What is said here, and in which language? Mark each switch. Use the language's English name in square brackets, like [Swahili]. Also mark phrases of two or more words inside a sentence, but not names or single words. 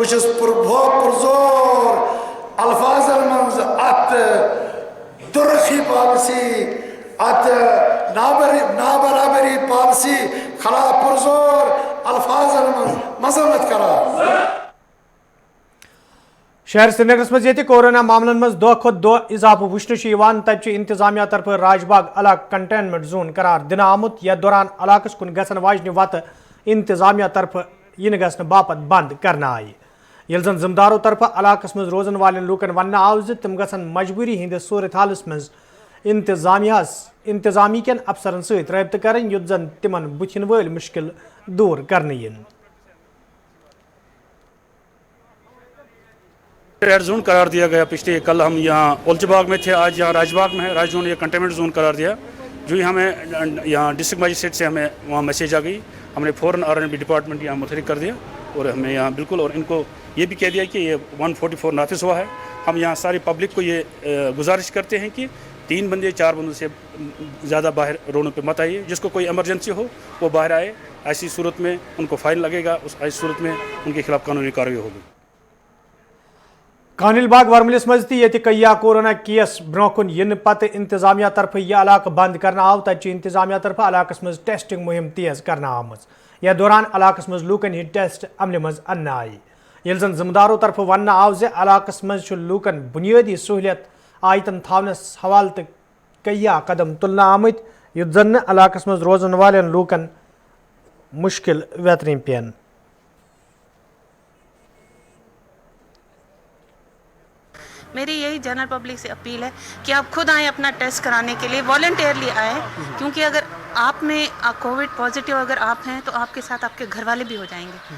[Kashmiri] بچس پرزور الفاظن منز ات درخی پالسی ات نابرابری پالسی خلاف پرزور الفاظن منز مذمت کران. شہر سری نگرس مز یہ کورونا معاملن مز دہ کھت دہ اضافہ وچھن تب انتظامیہ طرف راج باغ علاقہ [English] containment zone [Kashmiri] قرار دن آمت یتھ دوران علاقس کن گھن واجنہ وتہ انتظامیہ طرف ین گھن باپت بند کرنا آئی یل زن ذمدارو طرف علاقس مز روزن والن لوکن ون آو تم گھن مجبوری ہندس صورت حالس مز انتظامی کن افسرن ست رابطہ کرن یت زن تمن بتھن ول مشکل دور کرنے ین. [English] red zone [Urdu] قرار دیا گیا. پچھلے کل ہم یہاں اولچ باغ میں تھے, آج یہاں راج باغ میں ہے. راج زون یہ [English] containment zone [Urdu] قرار دیا. جو ہی ہمیں یہاں [English] district magistrate [Urdu] سے ہمیں وہاں میسیج آ گئی, ہم نے فوراً [English] R&B Department [Urdu] یہاں متحرک کر دیا اور ہمیں یہاں بالکل, اور ان کو یہ بھی کہہ دیا کہ یہ 144 نافذ ہوا ہے. ہم یہاں ساری پبلک کو یہ گزارش کرتے ہیں کہ 3 بندے 4 بندوں سے زیادہ باہر روڈوں پہ مت آئیے. جس کو کوئی ایمرجنسی ہو وہ باہر آئے. ایسی صورت میں ان کو فائن لگے گا, ایسی صورت میں ان کے خلاف قانونی کارروائی ہوگی. [Kashmiri] کانل باغ ورملس مز تہ کیا کورونا کیس برو کن ین پتہ انتظامیہ طرف یہ علاقہ بند کرنا آو تب انتظامیہ طرف علاقس مز ٹیسٹنگ مہم تیز کرنا آمز. یا دوران علاقس مز لوکن ہند ٹیسٹ عمل مز ان آئی یل زن ذمدارو طرف ون آو ز علاقس مز لوکن بنیادی سہولیت آیتن تھونس حوالہ تہ کیا قدم تلنا آمت یت زن علاقس مز روزن والن لوکن مشکل ویترین پین. [Urdu] میری یہی [English] general public [Urdu] سے اپیل ہے کہ آپ خود آئیں اپنا ٹیسٹ کرانے کے لیے, والنٹیئرلی آئیں, کیونکہ اگر آپ میں [English] Covid positive [Urdu] اگر آپ ہیں تو آپ کے ساتھ آپ کے گھر والے بھی ہو جائیں گے.